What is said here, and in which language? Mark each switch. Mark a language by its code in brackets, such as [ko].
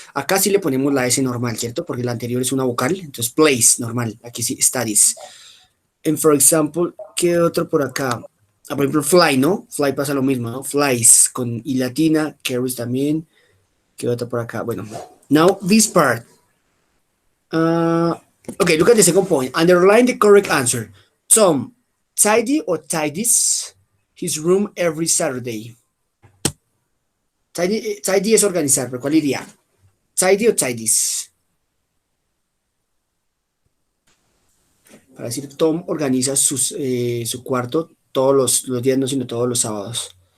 [es] Acá sí le ponemos la S normal, ¿cierto? Porque la anterior es una vocal, entonces place, normal. Aquí sí, studies. [en] And for example, [es] ¿qué otro por acá? Por ejemplo, fly, ¿no? Fly pasa lo mismo, ¿no? Flies con I latina, carries también. ¿Qué otro por acá? Bueno, [en] now this part. Okay, look at the second point. Underline the correct answer. Tom, tidy or tidies his room every Saturday. [es] Tidy es organizar, pero ¿cuál iría? Tidy o tidies. Para decir, Tom organiza su cuarto todos los días, no sino todos los sábados.